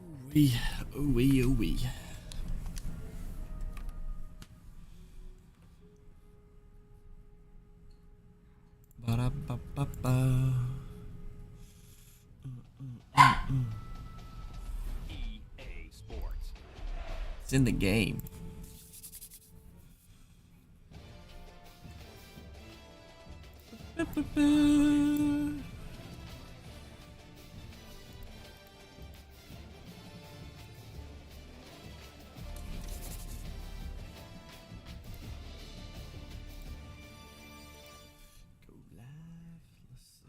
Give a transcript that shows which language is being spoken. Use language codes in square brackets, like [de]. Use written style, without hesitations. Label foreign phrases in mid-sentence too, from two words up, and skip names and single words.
[en] Wee, ooh wee, ooh wee. Ba da ba ba ba. EA Sports. It's in the game. Ba, ba, ba. Go live. Let's see.